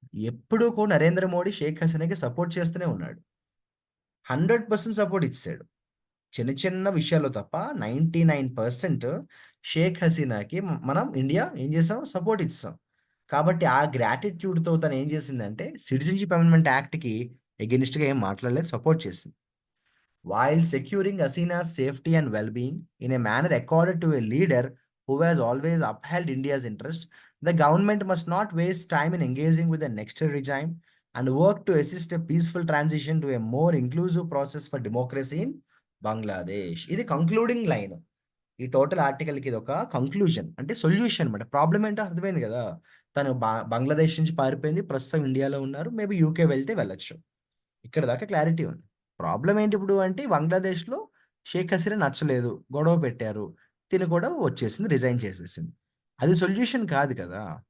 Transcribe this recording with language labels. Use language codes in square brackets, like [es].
[te] ఎప్పుడూ కూడా నరేంద్ర మోడీ షేక్ హసీనాకి సపోర్ట్ చేస్తూనే ఉన్నాడు. 100% సపోర్ట్ ఇచ్చేసాడు. చిన్న చిన్న విషయాల్లో తప్ప 99% షేక్ హసీనాకి మనం ఇండియా ఏం చేసాం? సపోర్ట్ ఇచ్చేసాం. కాబట్టి ఆ గ్రాటిట్యూడ్‌తో తను ఏం చేసిందంటే సిటిజన్‌షిప్ అమెండ్మెంట్ యాక్ట్‌కి ఎగైనిస్ట్‌గా ఏం మాట్లాడలేదు. సపోర్ట్ చేసింది. [en] While securing Hasina's safety and well-being in a manner accorded to a leader who has always upheld India's interest, the government must not waste time in engaging with the next regime and work to assist a peaceful transition to a more inclusive process for democracy in Bangladesh. [te] ఇది concluding line. ఈ total ఆర్టికల్‌కి ఇదొక conclusion అంటే solution అన్నమాట. Problem ఏంటో అర్థమైంది గదా! తను బంగ్లాదేశ్ నుంచి పారిపోయింది. ప్రస్తుతం ఇండియాలో ఉన్నారు. మేబీ యూకే వెళ్తే వెళ్ళొచ్చు. ఇక్కడి దాకా క్లారిటీ ఉంది. ప్రాబ్లమ్ ఏంటి ఇప్పుడు అంటే బంగ్లాదేశ్‌లో షేక్ హసీనా నచ్చలేదు. గొడవ పెట్టారు. తిను కూడా వచ్చేసింది. రిజైన్ చేసేసింది. అది సొల్యూషన్ కాదు కదా!